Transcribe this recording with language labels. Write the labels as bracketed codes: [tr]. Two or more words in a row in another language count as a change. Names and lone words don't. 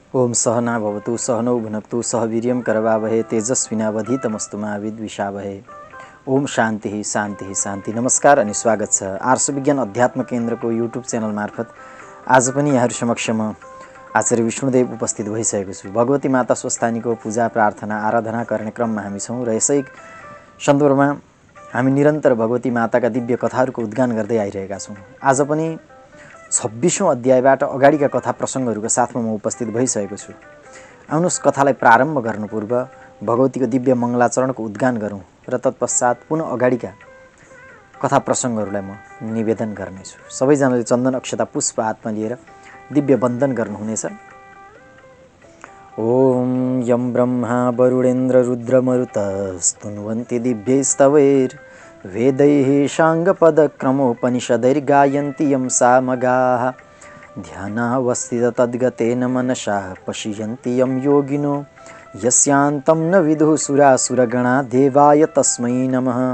[sa] ओम सहना भवतु सहनौ भुनक्तु सह वीर्यं करवावहे तेजस्विनावधीतमस्तु मा विद्विषावहे। ओम शान्ति शान्ति शान्ति। [ne] नमस्कार अनि स्वागत छ आर्ष विज्ञान अध्यात्म केन्द्रको युट्युब च्यानल मार्फत। आज पनि यहाँहरू समक्ष म आचार्य विष्णुदेव उपस्थित भइसकेको छु। भगवती माता स्वस्थानीको पूजा प्रार्थना आराधना गर्ने क्रममा हामी छौँ र यसै सन्दर्भमा हामी निरन्तर भगवती माताका दिव्य कथाहरूको उद्गान गर्दै आइरहेका छौँ। आज पनि 26औं अध्यायबाट अगाडिका कथा प्रसङ्गहरूको साथमा म उपस्थित भइसकेको छु। आउनुहोस् कथालाई प्रारम्भ गर्नु पूर्व भगवतीको दिव्य मङ्गलाचरणको उद्गान गरौँ र तत्पश्चात पुनः अगाडिका कथा प्रसङ्गहरूलाई म निवेदन गर्नेछु। सबैजनाले चन्दन अक्षता पुष्प हातमा लिएर दिव्य वन्दन गर्नुहुनेछ। [sa] ओम यम ब्रह्मा वरुणेन्द्र रुद्रमरुतस्तुन्वन्ति दिव्यैस्तवैर् वेदैः साङ्गपदक्रमोपनिषदैर्गायन्ति यं सामगाः ध्यानावस्थिततद्गतेन मनसा पश्यन्ति यं योगिनो यस्यान्तं न विदुः सुरासुरगणा देवाय तस्मै नमः।